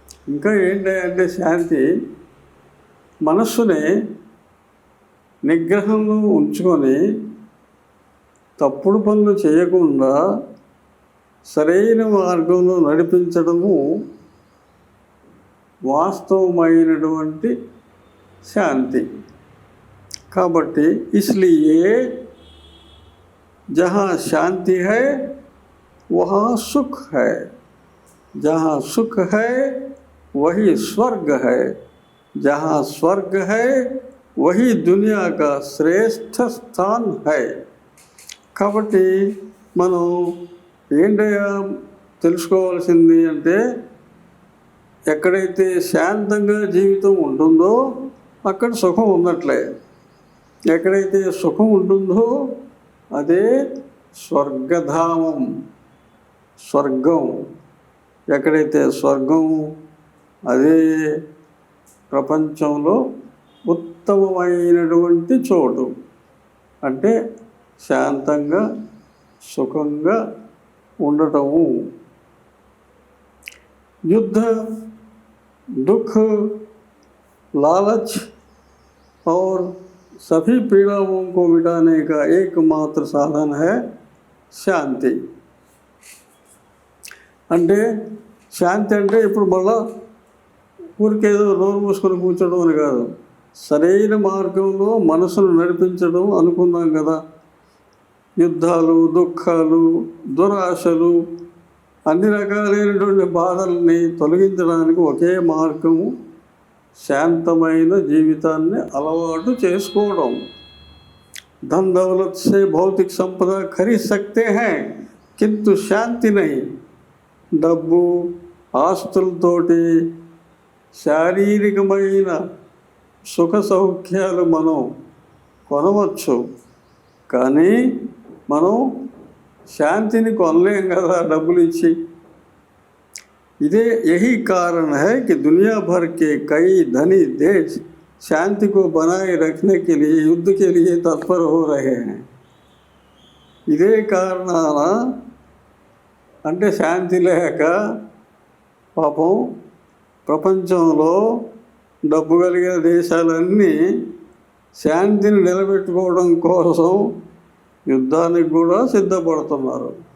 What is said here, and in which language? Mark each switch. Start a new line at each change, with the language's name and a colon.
Telugu: ఇంకా ఏంటంటే శాంతి మనస్సుని నిగ్రహంలో ఉంచుకొని తప్పుడు పనులు చేయకుండా సరైన మార్గంలో నడిపించడము వాస్తవమైనటువంటి శాంతి। కాబట్టి
Hindi: इसलिए जहाँ शांति है वहाँ सुख है, जहाँ सुख है वही स्वर्ग है, जहाँ स्वर्ग है वही दुनिया का श्रेष्ठ स्थान है।
Telugu: కాబట్టి మనం ఏంటయ్యా తెలుసుకోవాల్సింది అంటే ఎక్కడైతే శాంతంగా జీవితం ఉంటుందో అక్కడ సుఖం ఉన్నట్లే, ఎక్కడైతే సుఖం ఉంటుందో అదే స్వర్గధామం, స్వర్గం। ఎక్కడైతే స్వర్గం అదే ప్రపంచంలో ఉత్తమమైనటువంటి చోటు, అంటే శాంతంగా సుఖంగా ఉండటము।
Hindi: युद्ध, दुख, लालच और सभी पीड़ाओं को मिटाने का एकमात्र साधन है శాంతి।
Telugu: అంటే శాంతి అంటే ఇప్పుడు మళ్ళా ఊరికేదో నోరు మూసుకొని కూర్చోడం అని కాదు, సరైన మార్గంలో మనసును నడిపించడం అనుకున్నాం కదా। యుద్ధాలు, దుఃఖాలు, దురాశలు, అన్ని రకాలైనటువంటి బాధల్ని తొలగించడానికి ఒకే మార్గము శాంతమైన జీవితాన్ని అలవాటు చేసుకోవడం।
Hindi: धन दौलत से भौतिक संपदा खरीद सकते हैं किंतु శాంతి नहीं।
Telugu: డబ్బు, ఆస్తులతోటి శారీరకమైన సుఖ సౌఖ్యాలు మనం కొనవచ్చు, కానీ మనం శాంతిని కొనలేం కదా డబ్బులు ఇచ్చి।
Hindi: इधे यही कारण है कि दुनिया भर के कई धनी देश शांति को बनाए रखने के लिए युद्ध के लिए तत्पर हो रहे हैं।
Telugu: ఇదే కారణాన అంటే శాంతి లేక పాపం ప్రపంచంలో డబ్బు కలిగిన దేశాలన్నీ శాంతిని నిలబెట్టుకోవడం కోసం యుద్ధానికి కూడా సిద్ధపడుతున్నారు।